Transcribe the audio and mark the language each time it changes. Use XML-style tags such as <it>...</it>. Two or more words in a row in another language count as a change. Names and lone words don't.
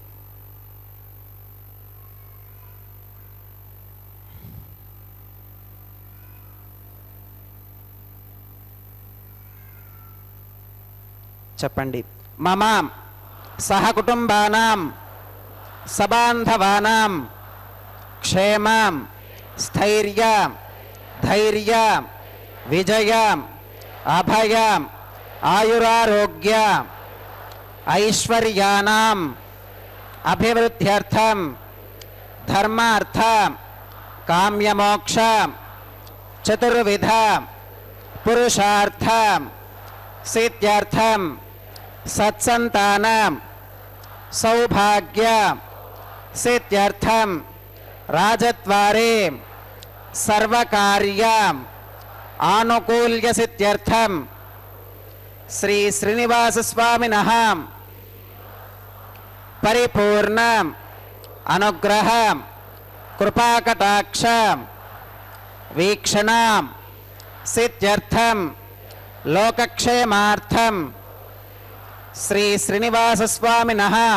<te>చెప్పండి.</te> <sa>మమ సహకుటుంబానాం సబాంధవానాం क्षेम स्थैर्य धैर्य विजय अभय आयुरारोग्य ऐश्वर्यानां अभिवृद्ध्यर्थं धर्मार्थ काम्यमोक्ष चतुर्विध पुरुषार्थ सिद्ध्यर्थं सत्संतान सौभाग्य सिद्ध्यर्थं राजद्वारे సర్వకార్య ఆనుకూల్య సిద్ధ్యర్థం శ్రీ శ్రీనివాస స్వామినః పరిపూర్ణ అనుగ్రహ కృపాకటాక్ష వీక్షణ సిద్ధ్యర్థం లోకక్షేమార్థం శ్రీ శ్రీనివాస స్వామినః</sa>